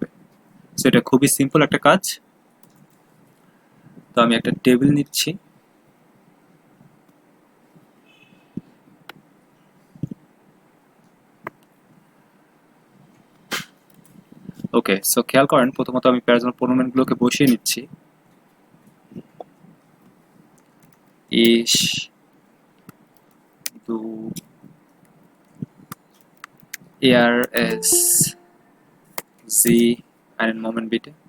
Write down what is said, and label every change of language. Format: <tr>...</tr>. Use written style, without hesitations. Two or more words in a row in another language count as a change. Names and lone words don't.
<bn>সো এটা খুবই সিম্পল একটা কাজ। তো আমি একটা টেবিল নিচ্ছি। ওকে, সো খেয়াল করেন, প্রথমত আমি</bn> <en>personal pronoun</en> <bn>গুলোকে বসিয়ে নিচ্ছি।</bn> <de>Ich, du, er, es, sie, einen Moment bitte।</de>